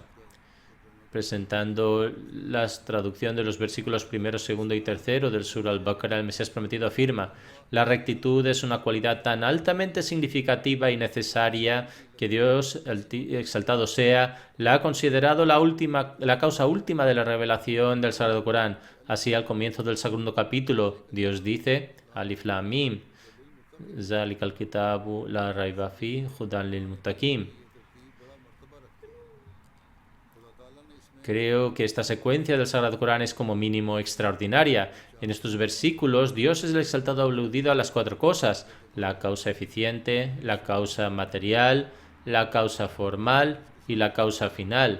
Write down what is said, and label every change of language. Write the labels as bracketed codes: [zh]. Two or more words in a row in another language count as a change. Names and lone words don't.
[es] Presentando la traducción de los versículos 1, 2 y 3 del Surah Al-Baqarah, el Mesías prometido afirma: la rectitud es una cualidad tan altamente significativa y necesaria que Dios, exaltado sea, la ha considerado la causa última de la revelación del Sagrado Corán. Así, al comienzo del segundo capítulo, Dios dice: [ar] الم، ذلك الكتاب لا ريب في، هدى للمتقين. [es] Creo que esta secuencia del Sagrado Corán es como mínimo extraordinaria. En estos versículos, Dios es el exaltado aludido a las 4 cosas: la causa eficiente, la causa material, la causa formal y la causa final.